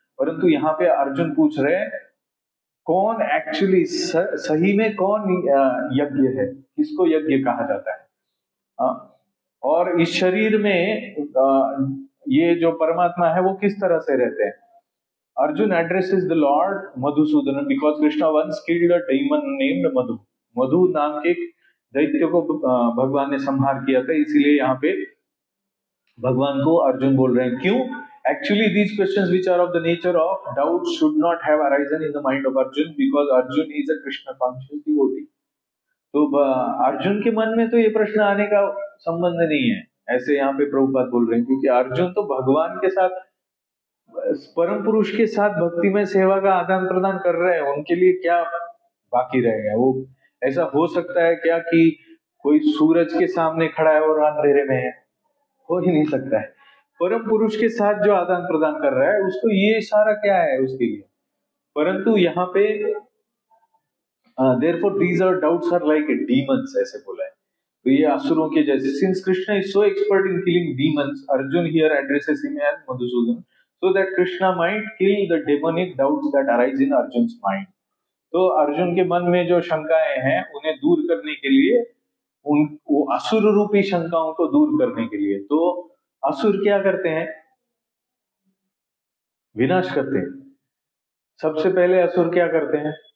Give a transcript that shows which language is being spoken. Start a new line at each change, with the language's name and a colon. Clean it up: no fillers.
Hindi: परंतु यहाँ पे अर्जुन पूछ रहे हैं कौन एक्चुअली सही में कौन यज्ञ है, किसको यज्ञ कहा जाता है, और इस शरीर में ये जो परमात्मा है वो किस तरह से रहते हैं।
English: Arjun addresses the lord Madhusudan because Krishna once killed a demon named Madhu.
Hindi: मधु नाम के दैत्य को भगवान ने संहार किया था, इसीलिए यहाँ पे भगवान को अर्जुन बोल रहे हैं। क्यों?
English: Actually, these questions which are of the nature of doubt should not have arisen in the mind of Arjun because Arjun is a Krishna conscious devotee.
Hindi: तो अर्जुन के मन में तो ये प्रश्न आने का संबंध नहीं है, ऐसे यहाँ पे प्रभुपाद बोल रहे हैं, क्योंकि अर्जुन तो भगवान के साथ, परम पुरुष के साथ भक्ति में सेवा का आदान प्रदान कर रहे हैं। उनके लिए क्या बाकी रहेगा? वो ऐसा हो सकता है क्या कि कोई सूरज के सामने खड़ा है और अंधेरे में है? हो ही नहीं सकता है। परम पुरुष के साथ जो आदान प्रदान कर रहा है उसको ये इशारा क्या है उसके लिए। परंतु यहाँ पे
English: therefore these are doubts are like demons
Hindi: ऐसे बोला है, तो ये असुरों के जैसे।
English: Since Krishna is so expert in killing demons, Arjun here addresses him as Madhusudan. so that Krishna might kill the demonic doubts that arise in Arjun's mind.
Hindi: तो अर्जुन के मन में जो शंकाएं हैं उन्हें दूर करने के लिए, वो असुर रूपी शंकाओं को दूर करने के लिए, तो असुर क्या करते हैं? विनाश करते हैं। सबसे पहले असुर क्या करते हैं?